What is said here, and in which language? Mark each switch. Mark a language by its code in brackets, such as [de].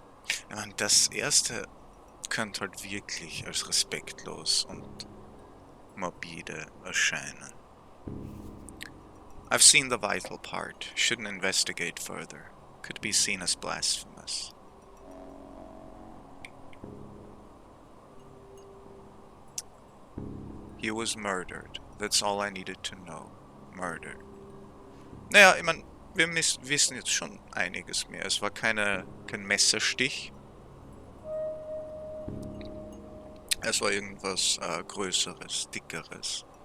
[de] Ich meine, das erste könnte halt wirklich als respektlos und morbide erscheinen. [en] I've seen the vital part. Shouldn't investigate further. Could be seen as blasphemous. He was murdered. That's all I needed to know. Murdered. [de] Naja, ich meine, wir wissen jetzt schon einiges mehr. Es war kein Messerstich. Es war irgendwas Größeres, Dickeres.